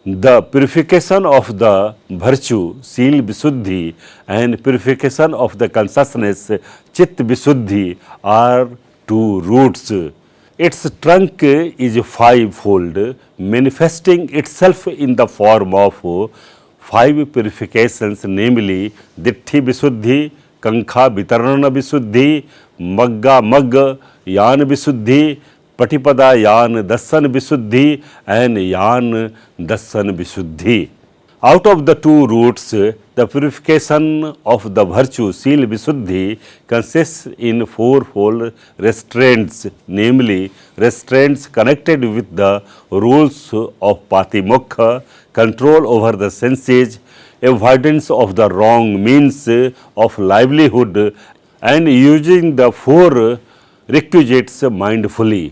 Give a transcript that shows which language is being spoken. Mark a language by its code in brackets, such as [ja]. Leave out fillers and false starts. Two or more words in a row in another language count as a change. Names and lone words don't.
[en] The purification of the virtue, [pi] Sila Visuddhi, [en] and purification of the consciousness, [pi] Chitta Visuddhi, [en] are two roots. Its trunk is fivefold, manifesting itself in the form of five purifications, namely [pi] Ditti Visuddhi, Kankha Vitarana Visuddhi, Magga Magga Yana Visuddhi, Patipada Yan Dasan Visuddhi, [en] and [pi] Yan Dasan Visuddhi. [en] Out of the two roots, the purification of the virtue, [pi] Sila Visuddhi, [en] consists in fourfold restraints, namely restraints connected with the rules of Patimokha, control over the senses, avoidance of the wrong means of livelihood, and using the four requisites mindfully.